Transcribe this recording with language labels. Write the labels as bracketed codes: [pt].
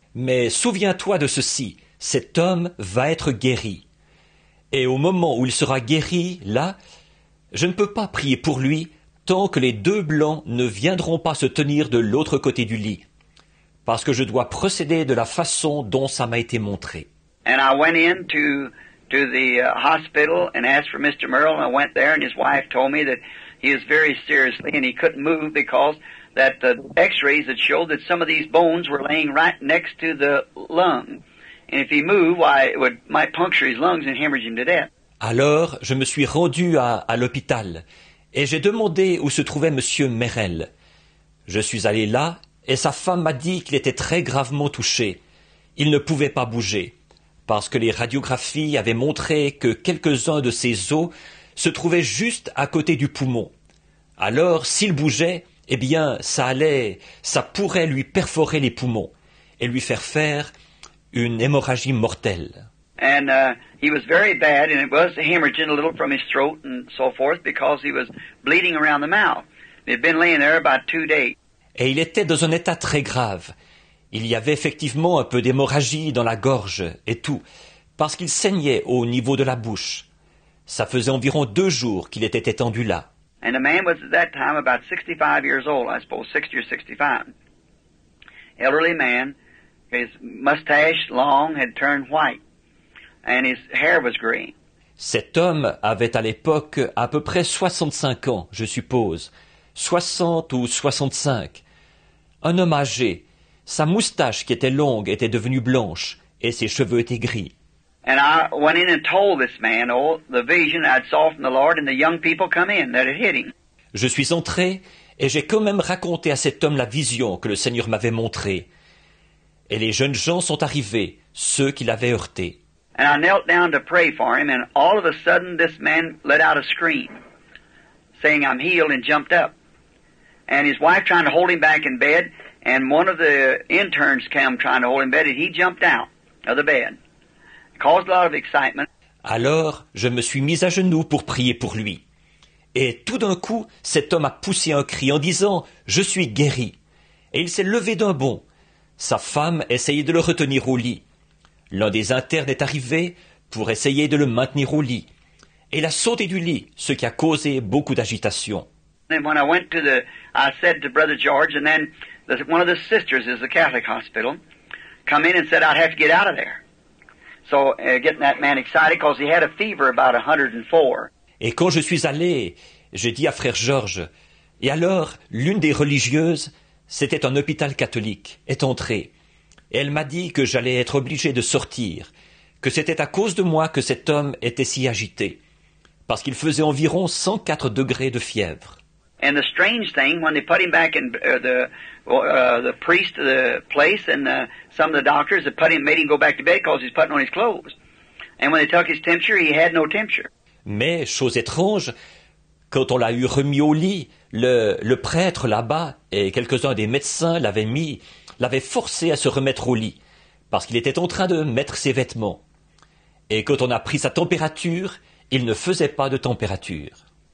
[fr] Mais souviens-toi de ceci, cet homme va être guéri. Et au moment où il sera guéri, là, je ne peux pas prier pour lui tant que les 2 blancs ne viendront pas se tenir de l'autre côté du lit. Parce que je dois procéder de la façon dont ça m'a été montré. [en] And I went in to the hospital and asked for Mr. Merle, and I went there, and his wife told me that he was very seriously, and he couldn't move because that the x-rays had showed that some of these bones were laying right next to the lung. And if he moved, why, might puncture his lungs and hemorrhage him to death. [fr] Alors, je me suis rendu à l'hôpital, et j'ai demandé où se trouvait Monsieur Merrill. Je suis allé là, et sa femme m'a dit qu'il était très gravement touché. Il ne pouvait pas bouger, parce que les radiographies avaient montré que quelques-uns de ses os se trouvaient juste à côté du poumon. Alors, s'il bougeait, eh bien, ça pourrait lui perforer les poumons et lui faire une hémorragie mortelle. [en] And he was very bad, and it was hemorrhaging a little from his throat and so forth because he was bleeding around the mouth. He'd been laying there about 2 days. [fr] Et il était dans un état très grave. Il y avait effectivement un peu d'hémorragie dans la gorge et tout, parce qu'il saignait au niveau de la bouche. Ça faisait environ 2 jours qu'il était étendu là. [en] And the man was at that time about 65 years old, I suppose, 60 or 65. Elderly man, his mustache long had turned white, and his hair was gray. [fr] Cet homme avait à l'époque à peu près 65 ans, je suppose, 60 ou 65. Un homme âgé. Sa moustache qui était longue était devenue blanche, et ses cheveux étaient gris. [en] And I went in and told this man, the vision I'd saw from the Lord, and the young people come in that had hit him. [fr] Je suis entré et j'ai quand même raconté à cet homme la vision que le Seigneur m'avait montrée. Et les jeunes gens sont arrivés, ceux qui l'avaient heurté. [en] And I knelt down to pray for him, and all of a sudden this man let out a scream, saying, I'm healed, and jumped up. And his wife trying to hold him back in bed, and one of the interns came trying to hold him in bed, and he jumped out of the bed. It caused a lot of excitement. [fr] Alors, je me suis mis à genoux pour prier pour lui. Et tout d'un coup, cet homme a poussé un cri en disant « Je suis guéri ». Et il s'est levé d'un bond. Sa femme essayait de le retenir au lit. L'un des internes est arrivé pour essayer de le maintenir au lit. Et il a sauté du lit, ce qui a causé beaucoup d'agitation. [en] And when I said to Brother George, and then one of the sisters is the Catholic hospital, come in and said I'd have to get out of there. So getting that man excited because he had a fever about 104. [fr] Et quand je suis allé, j'ai dit à frère Georges, et alors l'une des religieuses, c'était un hôpital catholique, est entrée. Et elle m'a dit que j'allais être obligé de sortir, que c'était à cause de moi que cet homme était si agité, parce qu'il faisait environ 104 degrés de fièvre. [en] And the strange thing, when they put him back in the priest of the place and some of the doctors that made him go back to bed because he's putting on his clothes. And when they took his temperature, he had no temperature. [fr] Mais, chose étrange, quand on l'a eu remis au lit, le prêtre là-bas et quelques-uns des médecins l'avaient forcé à se remettre au lit, parce qu'il était en train de mettre ses vêtements. Et quand on a pris sa température, il ne faisait pas de température.